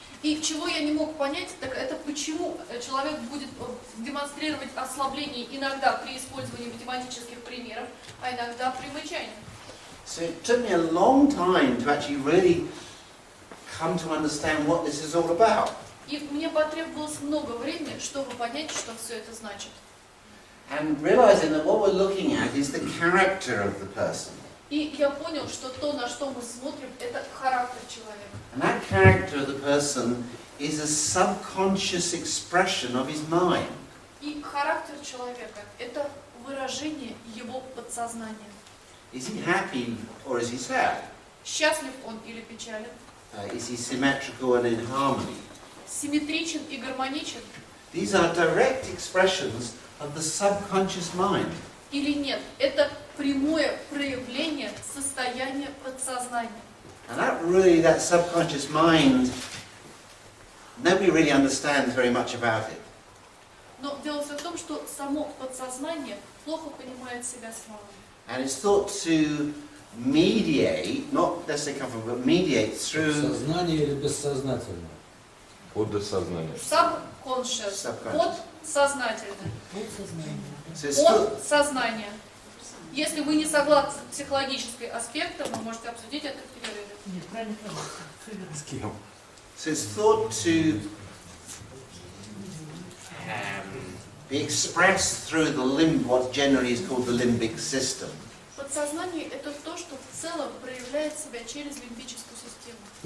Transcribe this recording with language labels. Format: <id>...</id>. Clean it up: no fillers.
<ru>И чего я не мог понять, так это почему человек будет демонстрировать ослабление иногда при использовании математических примеров, а иногда при мычании.</ru> <en>So it took me a long time to actually really come to understand what this is all about.</en> <ru>И мне потребовалось много времени, чтобы понять, что все это значит.</ru> <en>And realizing that what we're looking at is the character of the person.</en> <ru>И я понял, что то, на что мы смотрим, это характер человека.</ru> <en>And that character of the person is a subconscious expression of his mind.</en> <ru>И характер человека – это выражение его подсознания.</ru> <en>Is he happy or is he sad?</en> <ru>Счастлив он или печален?</ru> <en>Is he symmetrical and in harmony?</en> <ru>Симметричен и гармоничен?</ru> <en>These are direct expressions of the subconscious mind.</en> <ru>Или нет? Это прямое проявление состояния подсознания.</ru> <en>And that subconscious mind, nobody really understands very much about it.</en> <ru>Но дело все в том, что само подсознание плохо понимает себя самого.</ru> <en>And it's thought to mediate, not necessarily come from, but mediate through</en> <ru>Сознание или бессознательное? Подсознание.</ru> <en>Subconscious.</en> <ru>Подсознательное.</ru> <en>so it's thought,</en> <ru>Подсознание. Если вы не согласны с психологическим аспектом, вы можете обсудить это в перерыве. Нет, правильно. С кем?</ru> <en>so it's thought to be expressed through what generally is called the limbic system.</en> <ru>Подсознание – это то, что в целом проявляет себя через лимбическую систему.</ru>